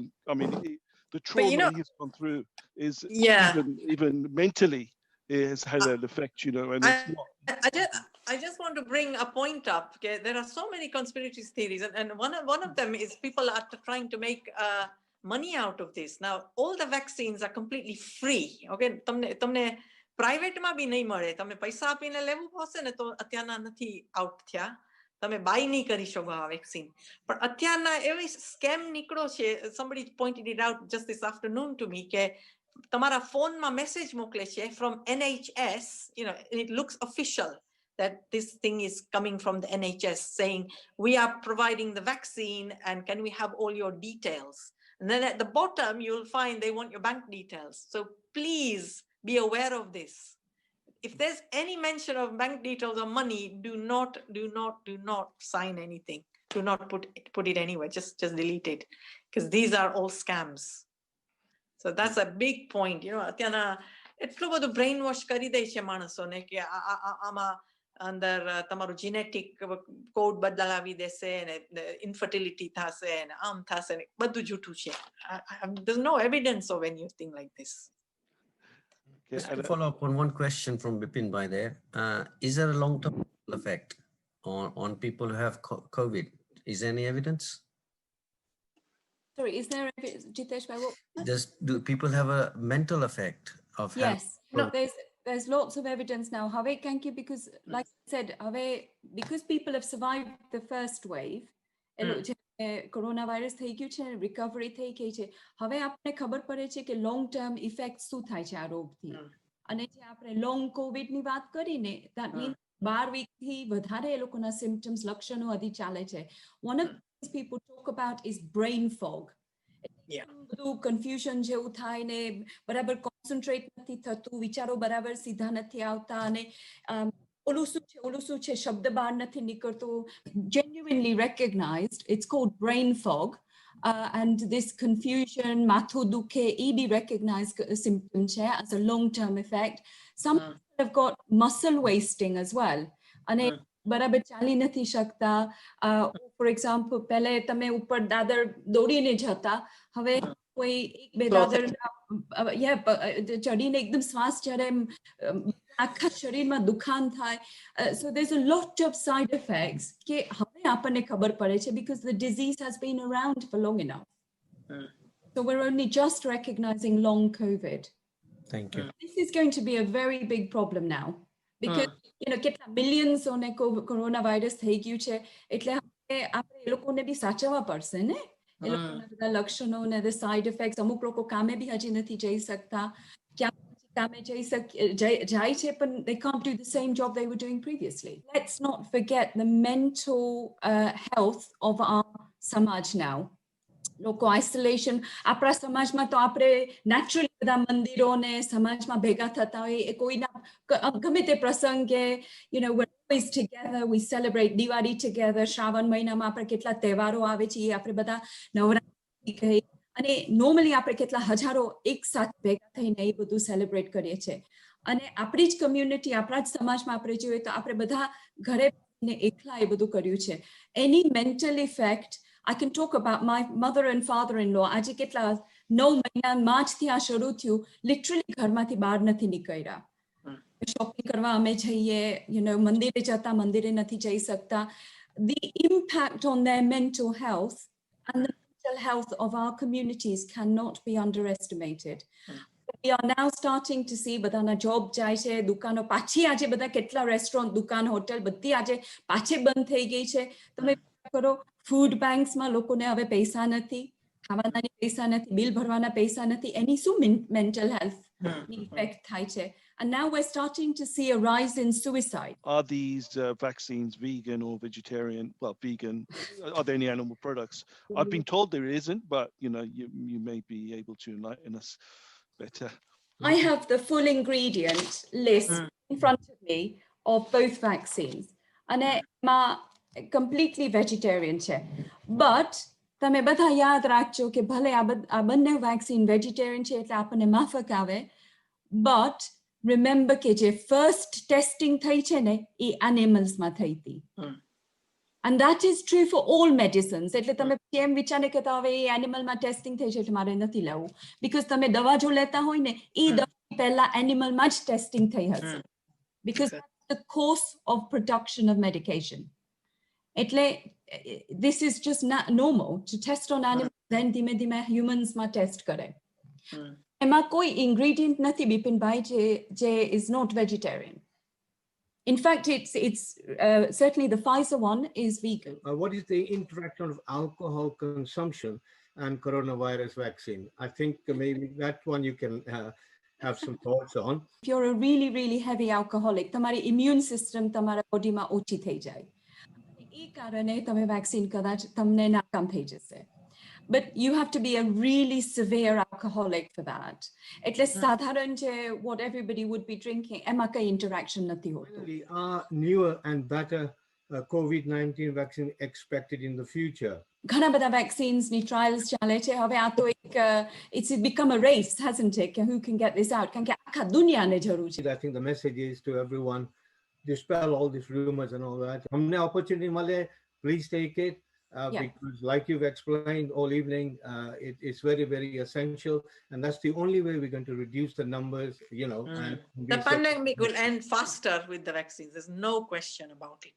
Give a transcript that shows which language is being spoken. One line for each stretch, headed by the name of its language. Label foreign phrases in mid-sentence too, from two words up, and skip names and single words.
English: I mean, the trauma he's gone through is even mentally it has had an effect. And it's not. I just want to bring a point up. Okay, there are so many conspiracy theories, and one of them is people are trying to make money out of this. Now, all the vaccines are completely free.
Gujarati: Okay, તમને પ્રાઇવેટમાં બી નહીં મળે. તમે પૈસા આપીને લેવું પડશે ને તો અત્યારના નથી આઉટ થયા. તમે બાય નહીં કરી શકો આ વેક્સિન. પણ અત્યારના એવી સ્કેમ નિકળો છે.
English: Somebody pointed it out just this afternoon to me
Gujarati: કે તમારા ફોનમાં મેસેજ મોકલે છે
English: from NHS, it looks official that this thing is coming from the NHS saying we are providing the vaccine and can we have all your details. And then at the bottom, you'll find they want your bank details. So please be aware of this. If there's any mention of bank details or money, do not sign anything. Do not put it anywhere. Just delete it, because these are all scams. So that's a big point.
Gujarati: અત્યારના એટલું બધું
English: brain wash
Gujarati: કરી દે છે માણસોને કે આમાં અંદર તમારું
English: genetic code
Gujarati: બદલાવી દેશે ને infertility થશે ને આમ થશે ને બધું જૂઠું છે.
English: There's no evidence of anything like this. Just to follow up on one question from Bipin by there, is there a long-term effect on people who have COVID? Is there any evidence? Sorry, is there evidence, Jitesh? Do people have a mental effect of yes. No, there's lots of evidence now. Because like I said, because people have survived the first wave,
Gujarati: coronavirus થઈ ગયું છે, recovery થઈ ગઈ છે, હવે આપણે ખબર પડે છે કે
English: long term effects
Gujarati: શું થાય છે આ રોગથી. અને જે આપણે
English: long covid
Gujarati: ની વાત કરીને,
English: that means
Gujarati: 12 week થી વધારે એ લોકોના symptoms લક્ષણો હજી ચાલે છે.
English: One of the things people talk about is brain fog.
Gujarati: બધું કન્ફ્યુઝન જેવું થાય ને બરાબર કોન્સન્ટ્રેટ નથી થતું, વિચારો બરાબર સિદ્ધા નથી આવતા અને ઓલું શું છે શબ્દ બહાર નથી નીકળતો.
English: Genuinely recognized, it's called brain fog. And this confusion,
Gujarati: માથું દુખે,
English: be recognized symptom as a long-term effect. Some have got muscle wasting as well.
Gujarati: And બરાબર ચાલી નથી શકતા.
English: For example,
Gujarati: પહેલે તમે ઉપર દાદર દોડીને જતા, હવે કોઈ એક બે દાદર ચડીને એકદમ શ્વાસ ચડે, આખા શરીરમાં દુખાન થાય.
English: So there's a lot of side effects
Gujarati: કે હવે આપણને ખબર પડે છે
English: because the disease has been around for long enough. So we're only just recognizing long COVID. Thank you. This is going to be a very big problem now because
Gujarati: કેટલા millions ઓને coronavirus થઈ ગયું છે, એટલે આપણે એ લોકોને બી સાચવવા પડશે ને, એ લોકોના બધા લક્ષણો ને
English: the side effects.
Gujarati: અમુક લોકો કામે બી હજી નથી જઈ શકતા, ક્યાં કામે જાય છે પણ
English: they can't do the same job they were doing previously. Let's not forget the mental health of our samaj now.
Gujarati: લોકો આઇસોલેશન, આપણા સમાજમાં તો આપણે નેચરલી બધા મંદિરો ને સમાજમાં ભેગા થતા હોય, કોઈના ગમે તે પ્રસંગે,
English: we're always together, we celebrate Diwali together.
Gujarati: શ્રાવણ મહિનામાં આપણે કેટલા તહેવારો આવે છે, આપણે બધા નવરાત્રી ગઈ અને નોર્મલી આપણે કેટલા હજારો એક સાથ ભેગા થઈને એ બધું સેલિબ્રેટ કરીએ છીએ. અને આપણી જ કમ્યુનિટી, આપણા જ સમાજમાં આપણે જોઈએ તો આપણે બધા ઘરે એકલા એ બધું કર્યું છે.
English: Any mental effect, I can talk about my mother and father-in-law.
Gujarati: આજે કેટલા 9 મહિના માર્ચથી આ શરૂ થયું, લિટરલી ઘરમાંથી બહાર નથી નિકળ્યા. શોપિંગ કરવા અમે જઈએ, મંદિરે જતા, મંદિરે નથી જઈ શકતા.
English: The impact on their mental health and the mental health of our communities cannot be underestimated. We are now starting to see
Gujarati: બધાના જોબ જાય છે, દુકાનો પાછી આજે બધા કેટલા રેસ્ટોરન્ટ, દુકાન, હોટેલ બધી આજે પાછી બંધ થઈ ગઈ છે. તમે કરો ફૂડ બેંક્સમાં લોકોને હવે પૈસા નથી, ખાવાના પૈસા નથી, બિલ ભરવાના પૈસા નથી, એની શું મેન્ટલ હેલ્થ ઇફેક્ટ થાય છે.
English: And now we're starting to see a rise in suicide. Are these vaccines vegan or vegetarian? Well, vegan. Are there any animal products? I've been told there isn't, but you may be able to enlighten us better. I have the full ingredient list in front of me of both vaccines. And completely vegetarian છે.
Gujarati: But તમે બધા યાદ રાખજો કે ભલે આ બંને વેક્સિન વેજીટેરિયન છે એટલે આપણને માફક આવે,
English: but remember
Gujarati: કે જે
English: first testing
Gujarati: થઈ છે ને એ animalsમાં થઈ હતી.
English: And that is true for all medicines.
Gujarati: એટલે તમે કેમ વિચારે કે હવે એ એનિમલમાં ટેસ્ટિંગ થઈ છે એટલે મારે નથી લેવું, because તમે દવા જો લેતા હોય ને એ દવા પહેલા એનિમલમાં જ ટેસ્ટિંગ થઈ હશે,
English: because that's the course of production of medication. એટલે this is just not normal to test on animals, then
Gujarati: ધીમે ધીમે humans માં test કરે. એમાં કોઈ ingredient નથી બિપિનભાઈ જે
English: is not vegetarian. In fact, it's certainly the Pfizer one is vegan. What is the interaction of alcohol consumption and coronavirus vaccine? I think maybe that one you can have some thoughts on. If you're a really, really heavy alcoholic, તમારી immune system
Gujarati: તમારા બોડીમાં ઓછી થઈ જાય. એ કારણે તમે વેક્સિન કદાચ તમને નાકામ થઈ જશે.
English: But you have to be a really severe alcoholic for that.
Gujarati: એટલે સાધારણ જે
English: what everybody would be drinking,
Gujarati: એમાં કઈ interaction નથી હોતું.
English: Are newer and better COVID-19 vaccine expected in the future?
Gujarati: ઘણા બધા vaccines ની trials ચાલે છે. હવે આ તો એક
English: it's become a race, hasn't it? Who can get this out?
Gujarati: કારણ કે આખા દુનિયાને જરૂર છે.
English: I think the message is to everyone, dispel all these rumors and all that.
Gujarati: हमने opportunity મળે,
English: please take it. Because like you've explained all evening, it's very, very essential. And that's the only way we're going to reduce the numbers, And the pandemic will end faster with the vaccines. There's no question about it.